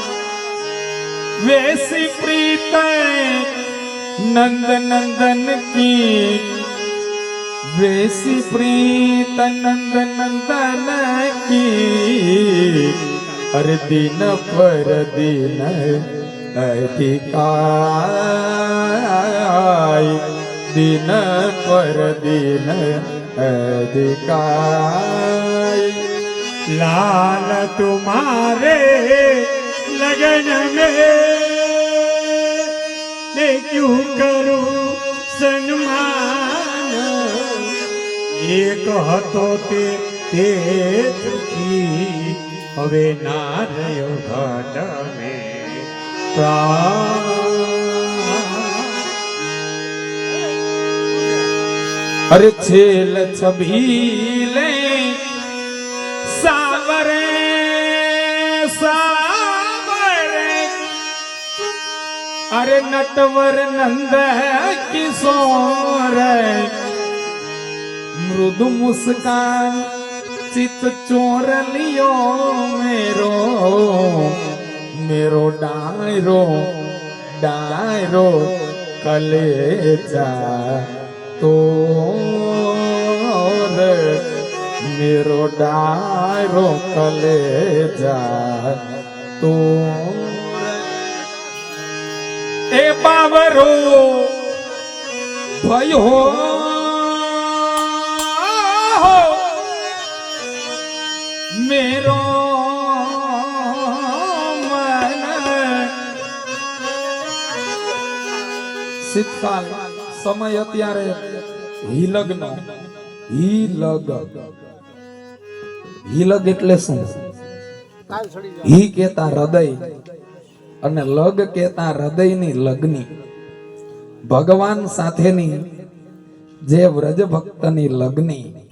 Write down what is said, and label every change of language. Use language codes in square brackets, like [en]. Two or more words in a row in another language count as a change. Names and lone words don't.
[hi] वैसी प्रीत नंद नंदन की, वैसी प्रीत नंद नंदन की। अरे दिन पर दिन अधिकाय, दिन पर दिन अधिकाय। लाल तुम्हारे लगन में मैं क्यों करूं सन्मान, एक [gu] હતો તે ચૂકી હવે ના રહ્યો ઘટ [hi] में अरे छेल छबीले सावरे सावरे, अरे नटवर नंद किशोर, मृदु मुस्कान चित चोर लियो मेरो, मेरो डायरो डायरो कलेजा तो मेरो डायरो कलेजा तो। ए बाबरो भयो मेरो मन, शीतकाल समय [gu] અત્યારે હિલગનો હિલગ હિલગ એટલે શું? હિ કહેતા હૃદય અને લગ કહેતા હૃદયની લગની, ભગવાન સાથેની જે વ્રજ ભક્તની લગની।